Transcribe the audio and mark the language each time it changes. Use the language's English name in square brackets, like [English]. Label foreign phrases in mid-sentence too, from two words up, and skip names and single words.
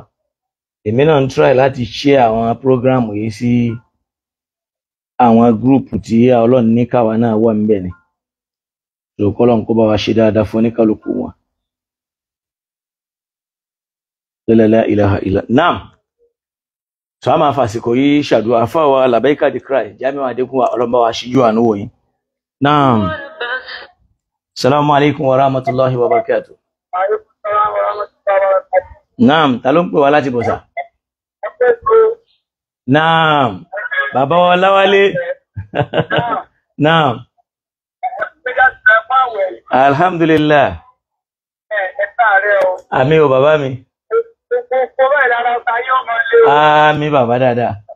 [Yoruba] Èmi náà ń try láti share àwọn prógrámù yìí sí àwọn gúrùpù tí Ọlọ́run ní káwa náà wà ńbẹ̀ ni. So kọ́lọ́run kó bá wa ṣe dáadáa fún oníkálukú wọn. [Arabic] لا إله إلا. نعم. [Yoruba] So a máa fàsìkò yìí ṣàdúrà fáwa Labaika the Cry, Jamiu Adégún ọlọ́mbà wa ṣíjú àánú wò yín. Naam. [Arabic] السلام عليكم ورحمة الله وبركاته. [Yoruba] Naam, ta ló ń pè wá láti bọ̀sà? Naam. Bàbá wa Láwálé. [Arabic] نعم. الحمد لله. [Yoruba] Àmín o bàbá mi. Àmín bàbá dáadáa.